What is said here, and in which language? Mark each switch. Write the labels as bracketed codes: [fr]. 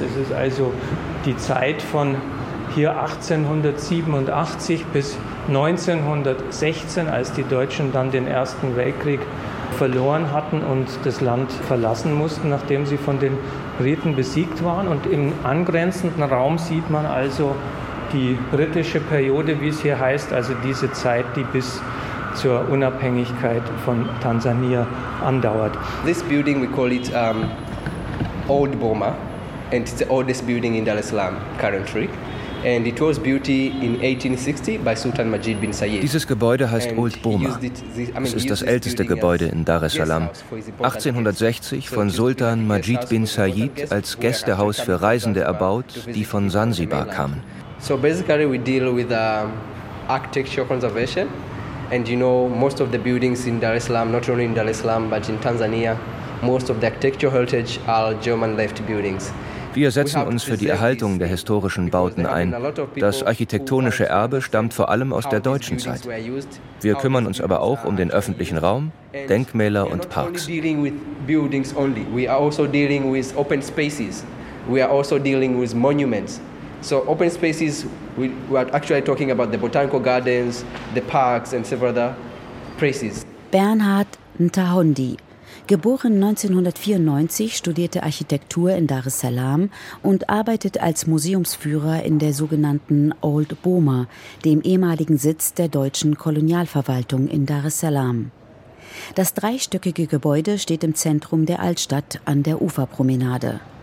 [de] Es ist also die Zeit von hier 1887 bis 1916, als die Deutschen dann den Ersten Weltkrieg verloren hatten und das Land verlassen mussten, nachdem sie von den Briten besiegt waren. Und im angrenzenden Raum sieht man also die britische Periode, wie es hier heißt, also diese Zeit, die bis zur Unabhängigkeit von Tansania andauert. [en] This building, we call it Old Boma, and it's the oldest building in Dar es Salaam currently. And it was built in 1860 by Sultan Majid bin Sayed. [de] Dieses Gebäude heißt Old Boma. Es ist das älteste Gebäude in Dar es Salaam. 1860 von Sultan Majid bin Sayed als Gästehaus für Reisende erbaut, die von Sansibar kamen. [en] So basically we deal with architectural conservation And you know, most of the buildings in Dar es Salaam, not only in Dar es Salaam, but in Tanzania, most of the architectural heritage are German-left buildings. [de] Wir setzen uns für die Erhaltung der historischen Bauten ein. Das architektonische Erbe stammt vor allem aus der deutschen Zeit. Wir kümmern uns aber auch um den öffentlichen Raum, Denkmäler und Parks. [en] We are not only dealing with buildings only. We are also dealing with open spaces. We are also dealing with monuments. So open spaces, we are actually talking about the botanical gardens, the parks and several other places. [de] Bernhard Ntahondi. Geboren 1994, studierte Architektur in Dar es Salaam und arbeitet als Museumsführer in der sogenannten Old Boma, dem ehemaligen Sitz der deutschen Kolonialverwaltung in Dar es Salaam. Das dreistöckige Gebäude steht im Zentrum der Altstadt an der Uferpromenade.